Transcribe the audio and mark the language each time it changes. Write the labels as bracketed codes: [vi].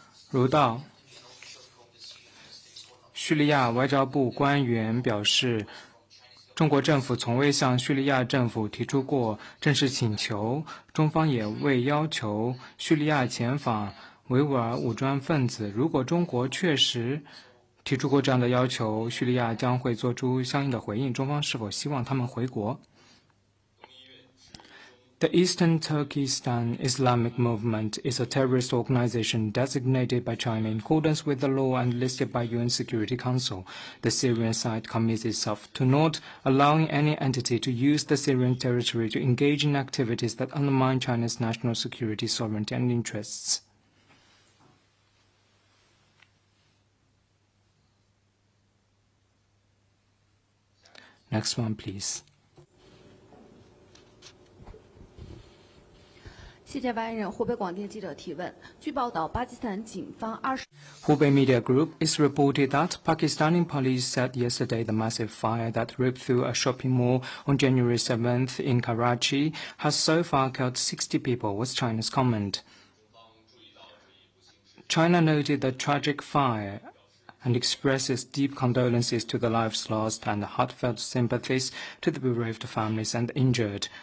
[zh] 如道，叙利亚外交部官员表示，中国政府从未向叙利亚政府提出过正式请求，中方也未要求叙利亚遣返维吾尔武装分子。如果中国确实提出过这样的要求，叙利亚将会做出相应的回应。中方是否希望他们回国？ [en] The Eastern Turkestan Islamic Movement is a terrorist organization designated by China in accordance with the law and listed by UN Security Council. The Syrian side commits itself to not allowing any entity to use the Syrian territory to engage in activities that undermine China's national security, sovereignty, and interests. Next one, please. [zh] 谢谢发言人。湖北广电记者提问：据报道，巴基斯坦警方 [en] Hubei Media Group is reported that Pakistani police said yesterday the massive fire that ripped through a shopping mall on January 7th in Karachi has so far killed 60 people, was China's comment. China noted the tragic fire and expresses deep condolences to the lives lost and heartfelt sympathies to the bereaved families and the injured.